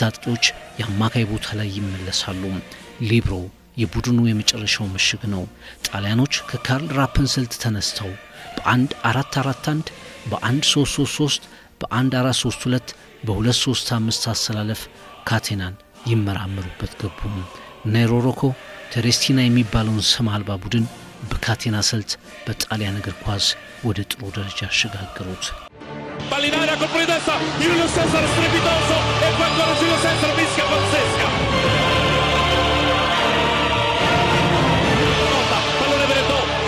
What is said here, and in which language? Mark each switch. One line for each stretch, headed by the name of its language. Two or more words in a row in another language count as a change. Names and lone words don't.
Amharic: አጥቂዎች የአማካይ ቦታ ላይ ይመለሳሉ ሊብሮ የቡድኑ የመጨረሻው ምሽግ ነው ጣሊያኖች ከካርል ራፐን ስልት ተነስተው በ1-4-4-1 በ1-3-3-3 በ1-4-3-2 በ2-3-5 አሰላለፍ ካቴናን ይመራመሩበት ገቡ ኔሮሮኮ ተሬስቲና የሚባለውን ስም አልባ ቡድን በካቴና ስልት በጣሊያን እግር ኳስ ወደ ጥሩ ደረጃ አሸጋገሩት
Italian: Ballinara col fuori testa Julio Cesar strepitoso e poi ancora Julio Cesar mischia pazzesca pallone per Eto'o